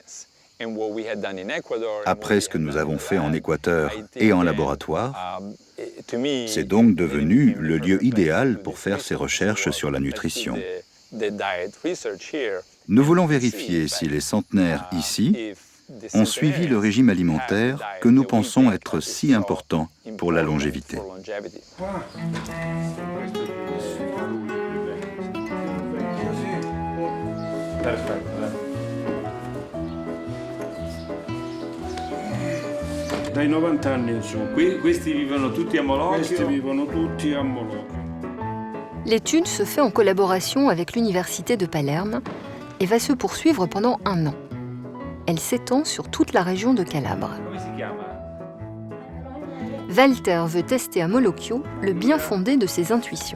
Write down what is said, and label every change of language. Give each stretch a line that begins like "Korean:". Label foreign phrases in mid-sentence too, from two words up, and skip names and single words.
French: Après ce que nous avons fait en Équateur et en laboratoire, c'est donc devenu le lieu idéal pour faire ces recherches sur la nutrition. Nous voulons vérifier si les centenaires ici ont suivi le régime alimentaire que nous pensons être si important pour la longévité.
Italian: Dai 90 anni in su, questi vivono tutti a Molocchio.
French: L'étude se fait en collaboration avec l'Université de Palerme et va se poursuivre pendant 1 an. Elle s'étend sur toute la région de Calabre. Walter veut tester à Molocchio le bien fondé de ses intuitions.